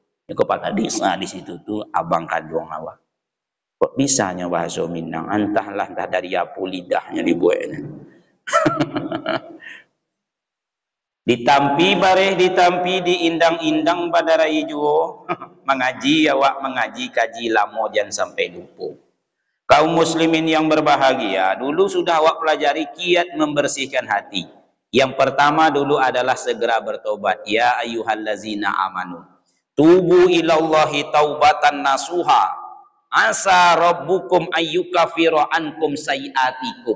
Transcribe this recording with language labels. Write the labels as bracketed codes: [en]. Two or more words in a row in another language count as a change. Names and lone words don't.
[min] Ya kepala desa di situ tu abang kandung awak. Kok bisanya bahasa Minang? Entah dari apa lidahnya dibuatnya. Ditampi bareh ditampi diindang-indang pada rai juo. Mengaji awak mengaji kaji lamo jangan sampai lupa. [id] Kaum muslimin yang berbahagia, dulu sudah awak pelajari kiat membersihkan hati. Yang pertama dulu adalah segera bertobat. [ar] يا أيها الذين آمنوا توبوا إلى الله توبة نصوحا. عسى ربكم أن يكفر عنكم سيئاتكم.